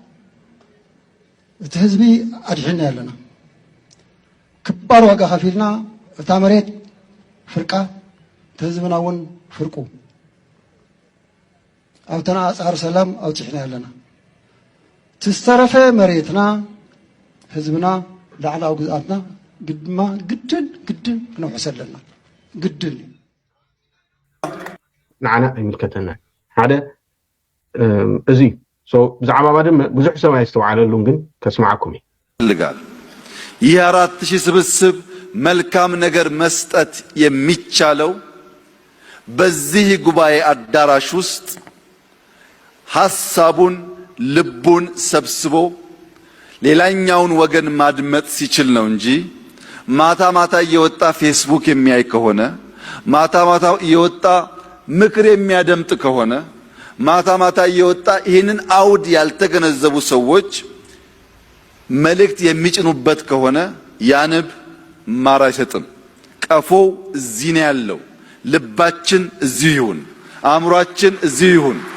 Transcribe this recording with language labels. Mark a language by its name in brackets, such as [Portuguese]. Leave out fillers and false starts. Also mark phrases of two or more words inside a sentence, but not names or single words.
[Tigrinya] እቲ ህዝቢ ኣድሒና ያለና ክባር ዋጋ ከፊልና እታ መሬት ፍርቃ እቲ ህዝብና እውን ፍርቁ ኣብ ተናፃር ሰላም ኣውፂሕና ያለና ትዝተረፈ መሬትና ህዝብና ላዕላዊ ግዝኣትና ግድማ ግድን ክነውሕስ ኣለና ግድን ንዓና ኣይምልከተና ሓደ እዚ ብዛዕባ ባድመ ብዙሕ ሰብ ኣይስተውዓለሉን ግን ከስማዓኩም [Amharic] ይፈልጋል። ይህ 4000 ስብስብ መልካም ነገር መስጠት የሚቻለው በዚህ ጉባኤ አዳራሽ ውስጥ ሐሳቡን ልቡን ሰብስቦ ሌላኛውን ወገን ማድመጥ ሲችል ነው እንጂ ማታ ማታ እየወጣ ፌስቡክ የሚያይ ከሆነ ማታ ማታ እየወጣ ምክር የሚያደምጥ ከሆነ ማታ ማታ እየወጣ ይህንን አውድ ያልተገነዘቡ ሰዎች መልእክት የሚጭኑበት ከሆነ ያንብ ማር አይሰጥም። ቀፎው እዚህ ነው ያለው። ልባችን እዚህ ይሁን፣ አእምሯችን እዚህ ይሁን።